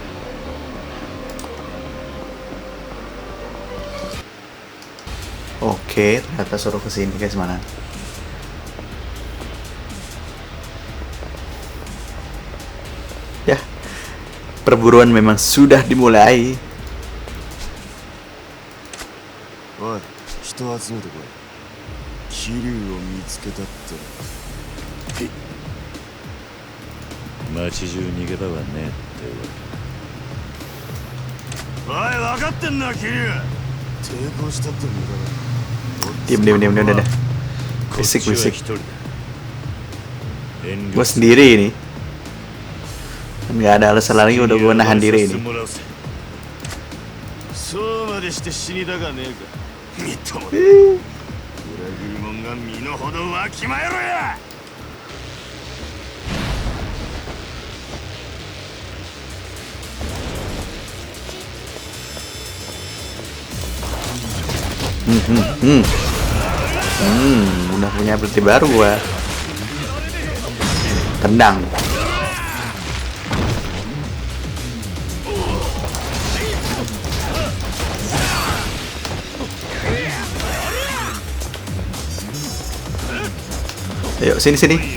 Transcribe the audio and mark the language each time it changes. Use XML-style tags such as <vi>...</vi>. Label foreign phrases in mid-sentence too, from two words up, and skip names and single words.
<id>Oke, ternyata suruh kesini guys, mana? Ya, perburuan memang sudah dimulai.</id> <ja>おい、人を集めてこい。桐生を見つけたって。街中逃げ場はねえっておい、分かってんな、桐生。抵抗したって無駄だ。</ja> <id>Diam, udah.</id> <ja>こっちは</ja> <id>Berisik.</id> <ja>一人だ。遠慮</ja> <id>Gue sendiri ini. Nggak ada alasan lagi, udah gue nahan diri ini.</id> <ja>そうまでして死にたかねえか。みっともね。裏切り者が身の程わきまえろや。</ja> <id>Udah punya ability baru gua. Tendang. Ayo sini.</id>